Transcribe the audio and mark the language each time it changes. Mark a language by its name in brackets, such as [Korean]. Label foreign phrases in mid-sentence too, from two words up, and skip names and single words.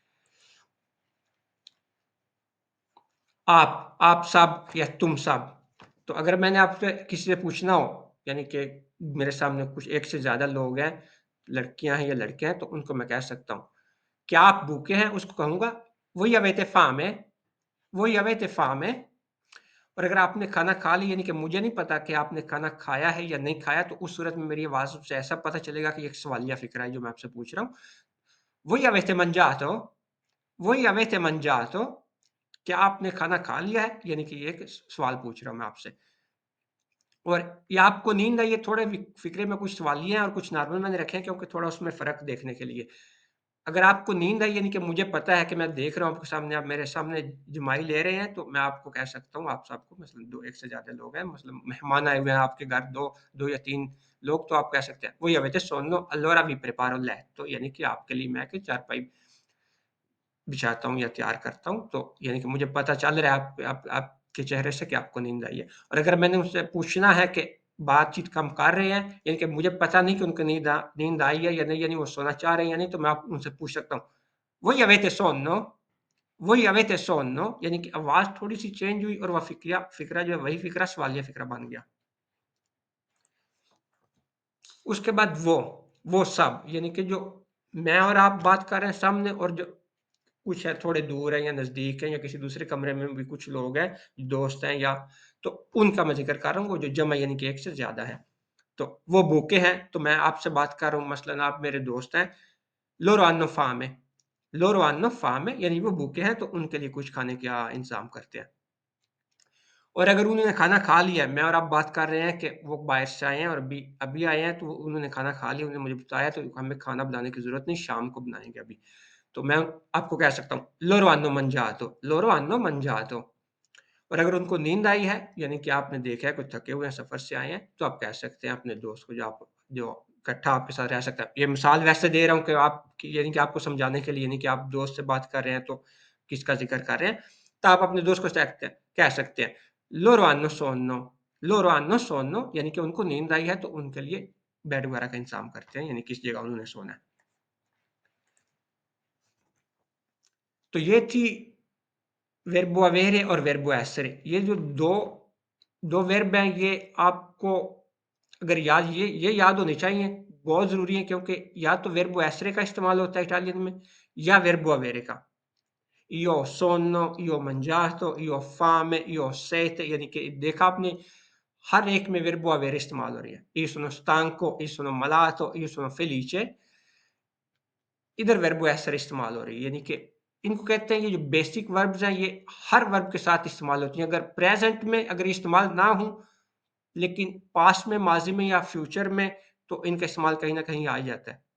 [Hindi] आप सब या तुम सब। तो अगर मैंने आपसे किसी से पूछना हो, यानी कि मेरे सामने कुछ एक से ज़्यादा लोग हैं, लड़कियाँ हैं या लड़के हैं, तो उनको मैं कह सकता हूँ, क्या आप भूखे हैं? उसको कहूँगा, [Italian] "Voi avete fame? Voi avete fame?" [Hindi] और अगर आपने खाना खा लिया यानी कि मुझे नहीं पता कि आपने खाना खाया है या नहीं खाया, तो उस सूरत में मेरी आवाज़ से ऐसा पता चलेगा कि ये एक सवालिया फ़िक्रा है जो मैं आपसे पूछ रहा हूँ। [Italian] "Voi avete mangiato? Voi avete mangiato?" [Hindi] क्या आपने खाना खा लिया है? यानी कि ये एक सवाल पूछ रहा हूँ मैं आपसे। और ये आपको नींद आई है थोड़े फ़िक्रे में कुछ सवालिया हैं और कुछ नॉर्मल मैंने रखे हैं क्योंकि थोड़ा उसमें फ़र्क देखने के लिए। अगर आपको नींद आई यानी कि मुझे पता है कि मैं देख रहा हूँ आपके सामने, आप मेरे सामने जमाई ले रहे हैं, तो मैं आपको कह सकता हूँ आप सबको मसलन 2 1 से ज़्यादा लोग हैं, मतलब मेहमान आए हुए हैं आपके घर 2 या 3 लोग, तो आप कह सकते हैं, [Italian] "Voi avete sonno? Allora vi preparo il letto" [Hindi] यानी कि आपके लिए मैं कि चारपाई बिछाता हूँ या तैयार करता हूँ, तो यानी कि मुझे पता चल रहा है आपके चेहरे से कि आपको नींद आई है। और अगर मैंने उनसे पूछना है कि बातचीत हम कर रहे हैं, यानी कि मुझे पता नहीं कि उनको नींद आई है या नहीं, यानी वो सोना चाह रहे हैं या नहीं, तो मैं आप उनसे पूछ सकता हूँ, [Italian] "Voi avete sonno? Voi avete sonno?" [Hindi] यानी कि आवाज़ थोड़ी-सी चेंज हुई और वह फ़िक्रा जो है वही फ़िक्रा सवालिया फ़िक्रा बन गया। उसके बाद वो सब, यानी कि जो मैं और आप बात कर रहे हैं सामने और जो कुछ है थोड़े दूर हैं या नज़दीक हैं या किसी दूसरे कमरे में भी कुछ लोग हैं, दोस्त हैं या तो उनका मैं ज़िक्र कर रहा हूँ, वो जो जमा यानी कि एक से ज़्यादा है। तो वो भूखे हैं, तो मैं आपसे बात कर रहा हूँ मसलन आप मेरे दोस्त हैं, [Italian] loro hanno fame, loro hanno fame [Hindi] यानी वो भूखे हैं तो उनके लिए कुछ खाने का इंतज़ाम करते हैं। और अगर उन्होंने खाना खा लिया है, मैं और आप बात कर रहे हैं कि वो बाहर से आए हैं और अभी अभी आए हैं, तो उन्होंने खाना खा लिया, उन्होंने मुझे बताया तो हमें खाना बनाने की ज़रूरत नहीं, शाम को बनाएँगे अभी। तो मैं आपको कह सकता हूँ, "Loro hanno mangiato, loro hanno mangiato." और अगर उनको नींद आई है, यानी कि आपने देखा है, कुछ थके हुए हैं, सफ़र से आए हैं, तो आप कह सकते हैं अपने दोस्त को जो इकट्ठा आपके साथ रह सकता है। ये मिसाल वैसे दे रहा हूँ कि यानी कि आपको समझाने के लिए, यानी कि आप दोस्त से बात कर रहे हैं, तो किसका ज़िक्र कर रहे हैं, तो आप अपने दोस्त को कह सकते हैं, [Italian] "Loro hanno sonno, Loro hanno sonno [Hindi] यानी कि उनको नींद आई है तो उनके लिए बेड वगैरह का इंतज़ाम करते हैं, यानी किस जगह उन्होंने सोना है। तो ये थी [Italian] verbo avere [Hindi] और [Italian] verbo essere. [Hindi] ये जो 2 वर्ब हैं ये आपको अगर ये याद होने चाहिए, बहुत ज़रूरी है क्योंकि या तो [Italian] verbo essere [Hindi] का इस्तेमाल होता है इटालियन में या [Italian] verbo avere [Hindi] का। [Italian] io ho sonno, io ho mangiato, io ho fame, io ho sete [Hindi] यानी कि देखा आपने हर एक में [Italian] verbo avere [Hindi] इस्तेमाल हो रही है। [Italian] Io sono stanco, io sono malato, io sono felice। [Hindi] इधर वर्ब एसर इस्तेमाल हो रही है, यानी कि इनको कहते हैं ये जो बेसिक वर्ब्स हैं ये हर वर्ब के साथ इस्तेमाल होती हैं। अगर प्रेजेंट में अगर ये इस्तेमाल ना हो लेकिन पास्ट में, माजी में या फ्यूचर में तो इनका इस्तेमाल कहीं ना कहीं आ ही जाता है।